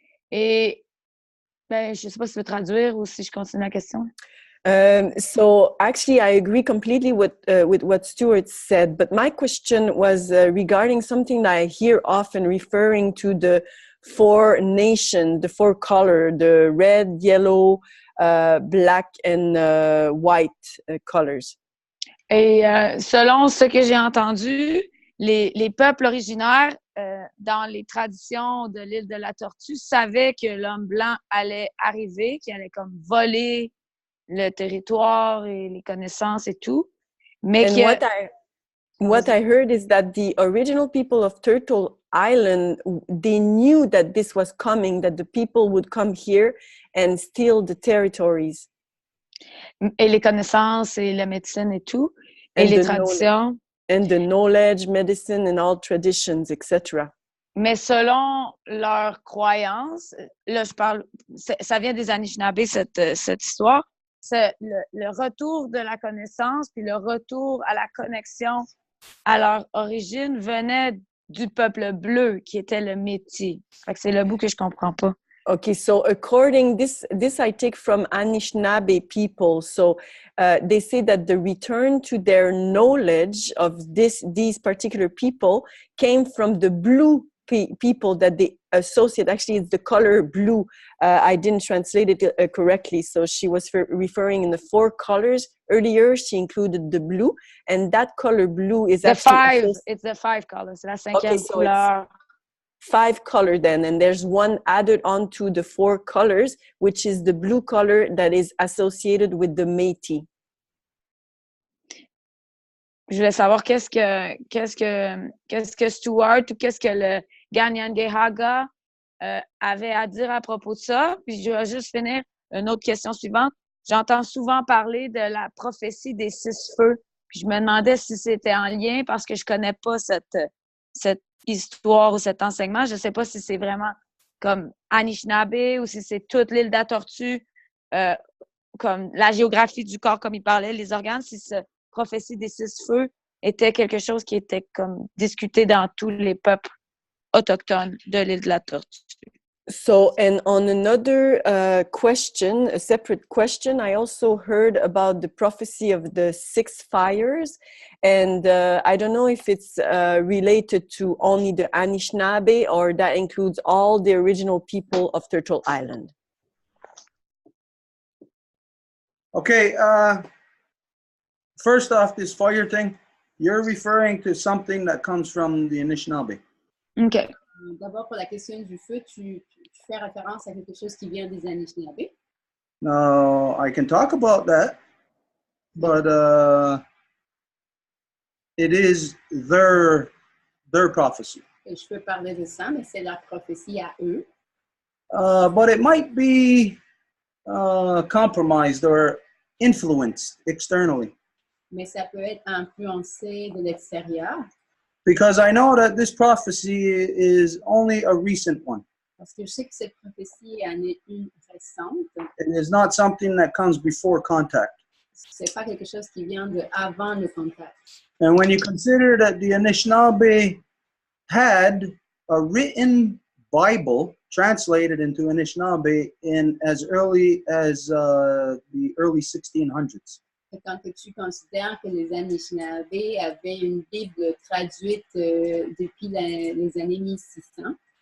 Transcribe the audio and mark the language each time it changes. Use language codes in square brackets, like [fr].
[fr] Et ben, je ne sais pas si tu veux traduire ou si je continue la question. [en] So actually, I agree completely with what Stuart said. But my question was regarding something that I hear often referring to the 4 nations, the 4 colors, the red, yellow, black and white colors. [fr] Et selon ce que j'ai entendu, les peuples originaires dans les traditions de l'île de la Tortue savaient que l'homme blanc allait arriver, qu'il allait comme voler le territoire et les connaissances et tout. Mais [en] what I heard is that the original people of Turtle Island, they knew that this was coming, that the people would come here and steal the territories. [fr] Et les connaissances et la médecine et tout. Et les traditions. [en] And the knowledge, medicine and all traditions, etc. [fr] Mais selon leurs croyances, là je parle, ça vient des Anishinaabe, cette histoire, c'est le retour de la connaissance puis le retour à la connexion à leur origine venait du peuple bleu qui était le Métis. Fait que c'est le bout que je comprends pas. [en] Okay, so according this I take from Anishinaabe people. So they say that the return to their knowledge of these particular people came from the blue people that they associate. Actually, it's the color blue. I didn't translate it correctly. So she was referring in the 4 colors. Earlier, she included the blue, and that color blue is the actually 5. It's the 5 colors. [fr] La 5e [en] so [fr] couleur. [en] 5 color then, and there's one added on to the 4 colors, which is the blue color that is associated with the Métis. [fr] Je voulais savoir qu'est-ce que Stuart ou qu'est-ce que le Ganyangehaga avait à dire à propos de ça. Puis je vais juste finir une autre question suivante. J'entends souvent parler de la prophétie des 6 feux. Puis je me demandais si c'était en lien parce que je connais pas cette histoire ou cet enseignement. Je sais pas si c'est vraiment comme Anishinaabe ou si c'est toute l'île de la Tortue, comme la géographie du corps comme il parlait, les organes, si cette prophétie des 6 feux était quelque chose qui était comme discuté dans tous les peuples autochtones de l'île de la Tortue. [en] So, and on another question, a separate question, I also heard about the prophecy of the 6 fires. And I don't know if it's related to only the Anishinaabe or that includes all the original people of Turtle Island. Okay, first off, this fire thing, you're referring to something that comes from the Anishinaabe. OK. [fr] D'abord, pour la question du feu, tu fais référence à quelque chose qui vient des Anishinaabe. [en] Now, I can talk about that, but it is their prophecy. [fr] Et je peux parler de ça, mais c'est leur prophétie à eux. [en] But it might be compromised or influenced externally. [fr] Mais ça peut être influencé de l'extérieur. [en] Because I know that this prophecy is only a recent one. [fr] Parce que je sais que cette prophétie en est une récente. [en] It is not something that comes before contact. [fr] C'est pas quelque chose qui vient de avant le contact. [en] And when you consider that the Anishinaabe had a written Bible translated into Anishinaabe in as early as the early 1600s. [fr] Et quand tu considères que les Anishinaabe avaient une Bible traduite depuis les années 1600,